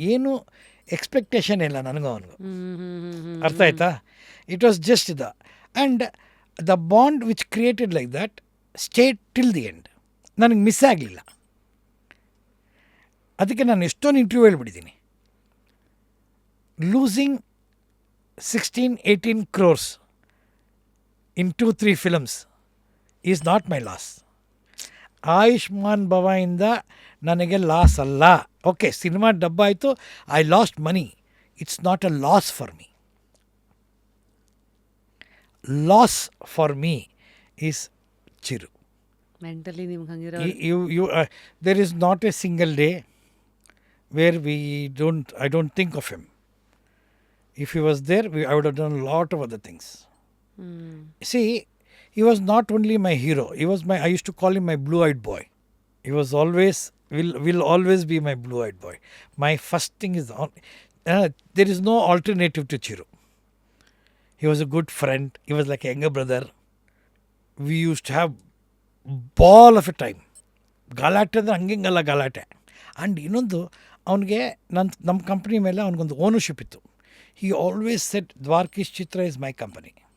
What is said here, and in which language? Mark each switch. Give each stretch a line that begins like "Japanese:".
Kannada: ಏನು ಎಕ್ಸ್ಪೆಕ್ಟೇಷನ್ ಇಲ್ಲ ನನಗೂ ಅವನಿಗೂ. ಅರ್ಥ ಆಯ್ತಾ?
English: It was just and the bond which created like that state till the end.
Kannada: ನನಗೆ ಮಿಸ್ ಆಗಲಿಲ್ಲ. ಅದಕ್ಕೆ ನಾನು ಎಷ್ಟೊಂದು interview ಹೇಳ್ಬಿಟ್ಟಿದ್ದೀನಿ.
English: Losing 16-18 crores in 2-3 films is not my loss.
Kannada: Ayushman ಭವಾಯಿಂದ ನನಗೆ ಲಾಸ್ ಅಲ್ಲ. ಓಕೆ, ಸಿನಿಮಾ ಡಬ್ಬ ಆಯಿತು,
English: I lost money. It's not a loss for me. Loss for me is Chiru.
Kannada: Mentally ನಿಮ್ಗೆ ಹಂಗಿರೋ
English: There is not a single day where I don't think of him. If he was there, I would have done a lot of other things. See, he was not only my hero. I used to call him my blue-eyed boy. He was always, will always be my blue-eyed boy. My first thing is, there is no alternative to Chiru. He was a good friend. He was like a younger brother. We used to have ball of a time.
Kannada: ಗಲಾಟೆ ಅಂದರೆ ಹಂಗಿಂಗಲ್ಲ ಗಲಾಟೆ. And ಇನ್ನೊಂದು, ಅವನಿಗೆ ನಮ್ಮ company ಮೇಲೆ ಅವನಿಗೊಂದು ownership ಇತ್ತು.
English: He always set Dwarakish Chitra is my company.